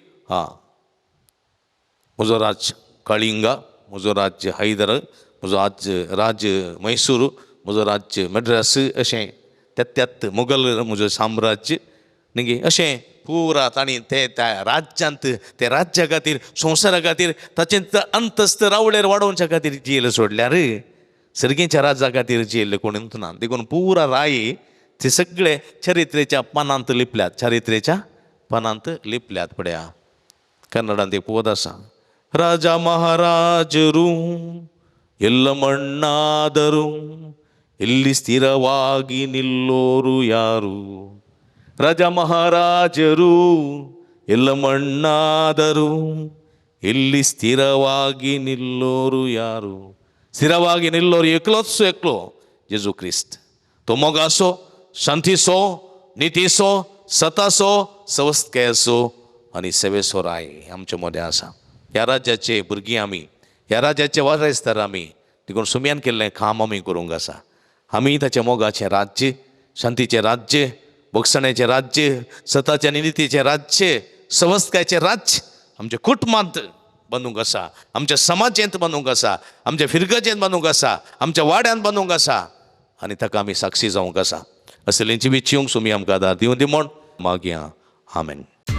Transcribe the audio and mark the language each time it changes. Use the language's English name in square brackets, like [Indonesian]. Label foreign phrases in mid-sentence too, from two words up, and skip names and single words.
[Konkani] म्हजो राज्य कळिंगा म्हजो राज्य हैदर म्हजो राज्य मैसूर म्हजो राज्य मद्रास अशें त्यात मुघल म्हजो साम्राज्य न्ही अशें पुरा तांणी त्या राज्यांत त्या राज्या खातीर संवसारा खातीर ताचें अंतस्त रावळेर वाडोवच्या खातीर जेल सोडल्यार सर्गेच्या राज्या खातीर जेल कोणूच ना देखून पुरा राय ते सगळे चरित्रेच्या पानांत लिपल्यात पळया कन्नडांत एक पद आसा [Kannada] ರಾಜ ಮಹಾರಾಜರು ಎಲ್ಲ ಮಣ್ಣಾದರೂ ಇಲ್ಲಿ ಸ್ಥಿರವಾಗಿ ನಿಲ್ಲೋರು ಯಾರು ರಾಜ ಮಹಾರಾಜರು ಎಲ್ಲ ಮಣ್ಣಾದರೂ ಇಲ್ಲಿ ಸ್ಥಿರವಾಗಿ ನಿಲ್ಲೋರು ಯಾರು ಸ್ಥಿರವಾಗಿ ನಿಲ್ಲೋರು [Konkani] एकलो जेजू ख्रिस्त तो मोग असो शांती सो नीती सो सता सो सवस्काय असो आनी सेवेसो राय आमचे मदें आसा ह्या राज्याचे भुरगीं आमी ह्या राज्याचे वारसदार आमी देखून सुम्यान केल्लें काम आमी करूंक आसा आमी ताच्या मोगाचें राज्य शांतीचें राज्य भोगसण्याचें राज्य सताच्या नितीचें राज्य सवस्कायचें राज्य आमच्या कुटुंबांत बांदूंक आसा आमच्या समाजांत बांदूंक आसा आमच्या फिरगजेंत बांदूंक आसा आमच्या वाड्यांत बांदूंक आसा आनी ताका आमी साक्षी जावंक आसा असलेंची विचयूंक सुमी आमकां आदार दिवन दी म्हण मागया आमेन.